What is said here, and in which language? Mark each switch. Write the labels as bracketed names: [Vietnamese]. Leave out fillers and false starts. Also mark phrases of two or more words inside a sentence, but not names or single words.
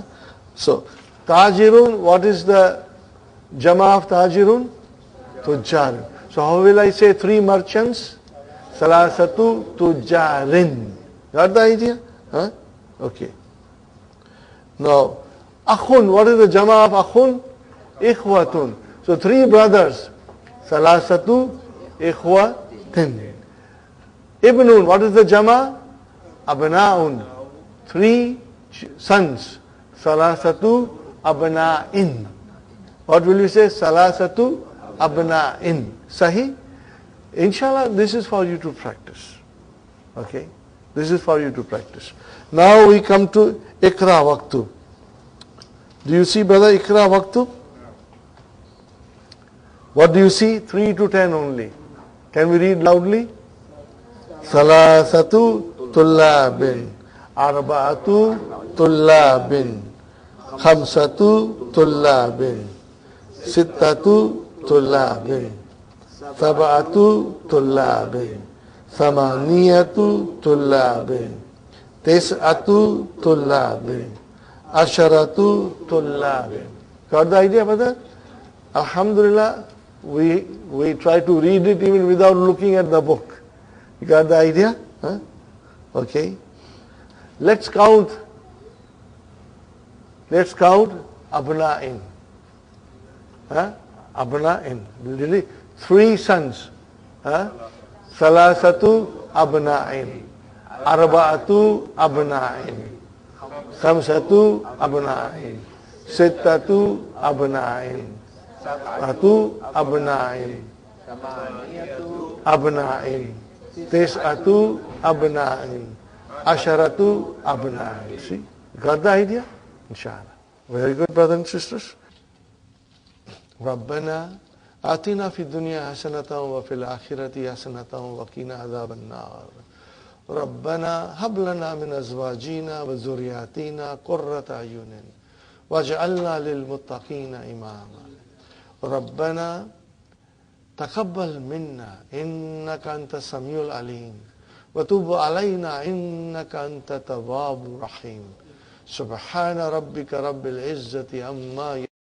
[English] So, Tajirun, what is the Jama of Tajirun? Tujjar. So how will I say 3 merchants? [Arabic] ثلاثة تجار. [English] Got the idea? Okay. Now, Akhun, what is the Jama of Akhun? Ikhwatun. So 3 brothers. [Arabic] ثلاثة إخوة. [English] Ibnun, what is the Jama? Abna'un. 3 sons. [Arabic] ثلاثة أبناء. [English] What will you say? [Arabic] ثلاثة أبناء. صحيح? [English] Inshallah, this is for you to practice. Okay? This is for you to practice. Now we come to Ikra Waqtu. Do you see, brother, Ikra Waqtu? What do you see? 3 to 10 only. Can we read loudly? [Arabic] ثلاثة طلاب. أربعة طلاب. خمسة طلاب. ستة طلاب. سبعة طلاب. ثمانية طلاب. تسعة طلاب. عشرة طلاب. [English] Got the idea, brother? Alhamdulillah, we try to read it even without looking at the book. You got the idea? Okay. Let's count Abna'in. Abna'in. Really? 3 sons. [Arabic] ثلاثة أبناء. أربعة أبناء. خمسة أبناء. ستة أبناء. ساتو أبناء. أبناء. تسعة أبناء. عشرة أبناء. [English] See? Got the idea? Inshallah. Very good, brothers and sisters. [Arabic] ربنا آتنا في الدنيا حسنة وفي الآخرة حسنة وقنا عذاب النار ربنا هب لنا من أزواجنا وذرياتنا قرة أعين واجعلنا للمتقين إماما ربنا تقبل منا إنك أنت السميع العليم وتب علينا إنك أنت التواب الرحيم سبحان ربك رب العزة عما